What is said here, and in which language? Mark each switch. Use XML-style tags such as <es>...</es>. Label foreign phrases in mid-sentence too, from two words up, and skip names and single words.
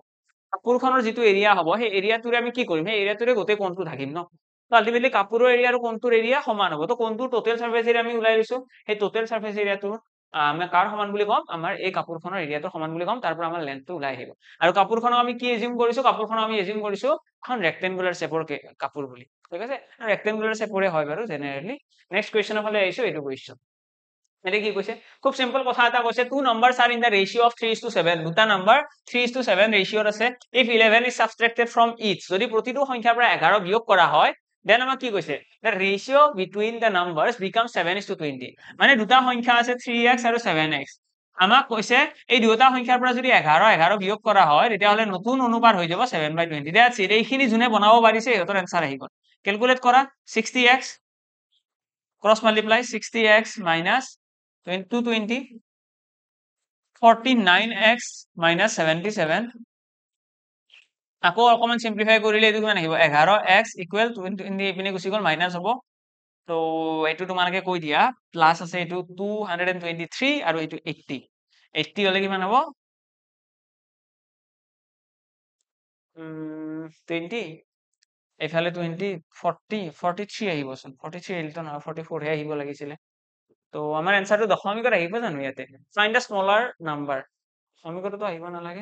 <as>সেই এৰিয়াটোৰে আমি কি কৰিম সেই এৰিয়াটোৰে গোটেই কোণটো ঢাকিম ন তো আলটিমেটলি কাপোৰৰ এৰিয়া আৰু কোণটোৰ এৰিয়া সমান হ'ব তো কোণটোৰ</as> <en>total surface area</en> <as>আমি উলাই লৈছো সেই</as> <en>total surface area</en> <as>আমি কাৰ সমান বুলি ক'ম আমাৰ এই কাপোৰখনৰ এৰিয়াটো সমান বুলি ক'ম তাৰ পৰা আমাৰ লেন্থটো ওলাই আহিব আৰু কাপোৰখনক আমি কি এজিউম কৰিছো কাপোৰখনক আমি এজিউম কৰিছো এখন</as> <en>rectangular shape</en> <as>কাপোৰ বুলি ঠিক আছে</as> <en>rectangular shape</en> <as>হয় বাৰু জেনেৰেলি</as> <en>next question</en> <as>ফালে আহিছো এইটো কুৱেশ্যন এটা কি কৈছে খুব সিম্পল কথা এটা কৈছে</as> <en>two numbers are in the ratio of 3:7</en> <as>দুটা নাম্বাৰ 3:7 ৰেশিওত আছে</as> <en>if 11 is subtracted from each</en> <as>যদি প্ৰতিটো সংখ্যাৰ পৰা 11 বিয়োগ কৰা হয় দেন আমাক কি কৈছে</as> <en>the ratio between the numbers becomes 7:20</en> <as>মানে দুটা সংখ্যা আছে 3x আৰু 7x আমাক কৈছে এই দুটা সংখ্যাৰ পৰা যদি 11 বিয়োগ কৰা হয় তেতিয়াহলে নতুন অনুপাত হৈ যাব 7/20</as> <en>that's it</en> <as>এইখিনি যোনে বনাব পাৰিছে ইহঁতৰ এনসাৰ আহি গ'ল ক্যালকুলেট কৰা 60x</as> <en>cross multiply 60x minus 220</en> <as>49x minus 77 আকৌ অকমান সিম্পলিফাই কৰিলে এইটো কিমান আহিব 11x ইকুৱেল 20 ইপিনে গুচি গ'ল মাইনাস হ'ব তো এইটো তোমালোকে কৈ দিয়া প্লাস আছে এইটো 223 আৰু এইটো 80 হলে কিমান হ'ব 20 এফালে 20 43 আহিবচোন 43 আহিলতো নহয় 44 হে আহিব লাগিছিলে তো আমাৰ এনসাৰটো দশমিকত আহিব জানো ইয়াতে</as> <en>find the smaller number</en> <as>দশমিকতটো আহিব নালাগে</as>